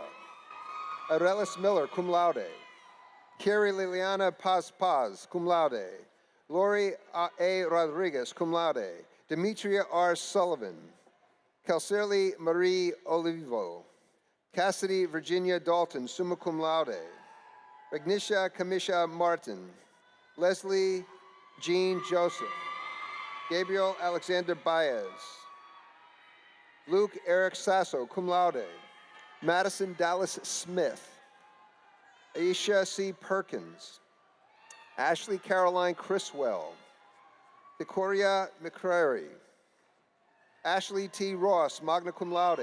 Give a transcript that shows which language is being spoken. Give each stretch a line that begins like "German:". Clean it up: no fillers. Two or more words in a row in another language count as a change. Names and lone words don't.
English: Arelis Miller,
Latin: cum laude.
English: Carrie Liliana Paz Paz,
Latin: cum laude.
English: Lori A. Rodriguez,
Latin: cum laude.
English: Demetria R. Sullivan. Kelserly Marie Olivo. Cassidy Virginia Dalton,
Latin: summa cum laude.
English: Regnisha Kamisha Martin. Leslie Jean Joseph. Gabriel Alexander Baez. Luke Eric Sasso,
Latin: cum laude.
English: Madison Dallas Smith. Aisha C. Perkins. Ashley Caroline Criswell. Decoria McCrary. Ashley T. Ross,
Latin: magna cum laude.